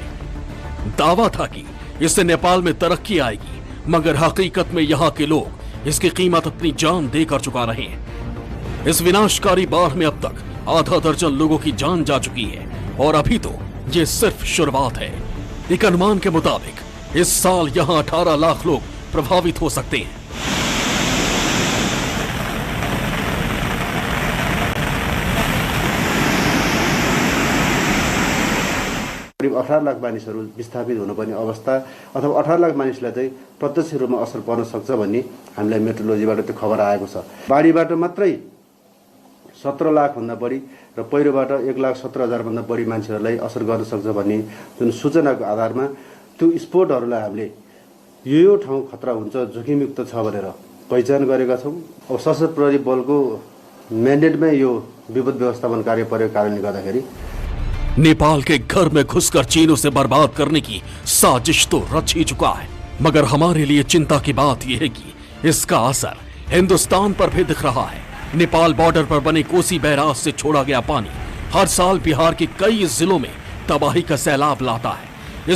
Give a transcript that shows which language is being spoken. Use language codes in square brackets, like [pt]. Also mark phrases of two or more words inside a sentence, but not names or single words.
[hi] दावा था कि इससे नेपाल में तरक्की आएगी, मगर हकीकत में यहां के लोग इसकी कीमत अपनी जान देकर चुका रहे हैं। इस विनाशकारी बाढ़ में अब तक आधा दर्जन लोगों की जान जा चुकी है और अभी तो ये सिर्फ शुरुआत है। एक अनुमान के मुताबिक इस साल यहां 18 लाख लोग प्रभावित हो सकते हैं। [ne] करिब 18 लाख मानिसहरू विस्थापित हुनुपर्ने अवस्था अथवा 18 लाख मानिसलाई चाहिँ प्रत्यक्ष रूपमा असर पर्न सक्छ भन्ने हामीलाई मेट्रोलोजीबाट त्यो खबर आएको छ। बाढीबाट मात्रै 17 लाख भन्दा बढी र पहिरोबाट 1,17,000 भन्दा बढी मान्छेहरूलाई असर गर्न सक्छ भन्ने जुन सूचनाको आधारमा त्यो स्पोटहरूलाई हामीले यो ठाउँ खतरा हुन्छ, जोखिमयुक्त छ भनेर पहिचान गरेका छौँ। अब सशस्त्र प्रहरी बलको म्यान्डेटमै यो विपद व्यवस्थापन कार्य परेको कारणले गर्दाखेरि [hi] नेपाल के घर में घुसकर चीन उसे बर्बाद करने की साजिश तो रच ही चुका है, मगर हमारे लिए चिंता की बात यह है कि इसका असर हिंदुस्तान पर भी दिख रहा है। नेपाल बॉर्डर पर बने कोसी बैराज से छोड़ा गया पानी हर साल बिहार के कई जिलों में तबाही का सैलाब लाता है।